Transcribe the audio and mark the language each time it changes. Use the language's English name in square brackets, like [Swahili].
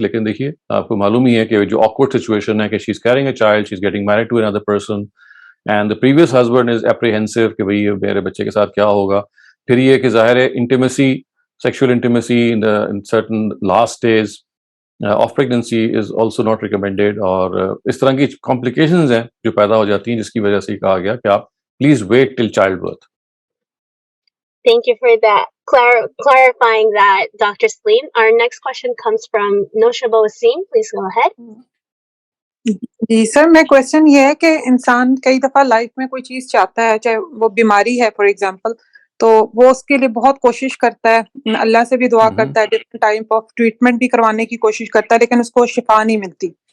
[Urdu] لیکن دیکھیے آپ کو معلوم ہی ہے کہ جو awkward situation ہے کہ [English] she's carrying a child, she's getting married to another person, and the previous husband is apprehensive [Urdu] کہ بھئی میرے بچے کے ساتھ کیا ہوگا. پھر یہ کہ ظاہر ہے [English] intimacy, sexual intimacy in certain last days of pregnancy is also not recommended, [Urdu] اور اس طرح کی complications ہیں جو پیدا ہو جاتی ہیں, جس کی وجہ سے کہا گیا کہ آپ [English] please wait till childbirth. Thank you for that, clarifying that, Dr. Salim. Our next question comes from Noshaba Wasim. Please go ahead. [Urdu] جی سر, میں کوشچن یہ ہے کہ انسان کئی دفعہ لائف میں کوئی چیز چاہتا ہے, چاہے وہ بیماری ہے فار ایگزامپل, تو وہ اس کے لیے بہت کوشش کرتا ہے, اللہ سے بھی دعا کرتا ہے, ڈفرنٹ ٹائپ آف ٹریٹمنٹ بھی کروانے کی کوشش کرتا ہے, لیکن اس کو شفا نہیں ملتی.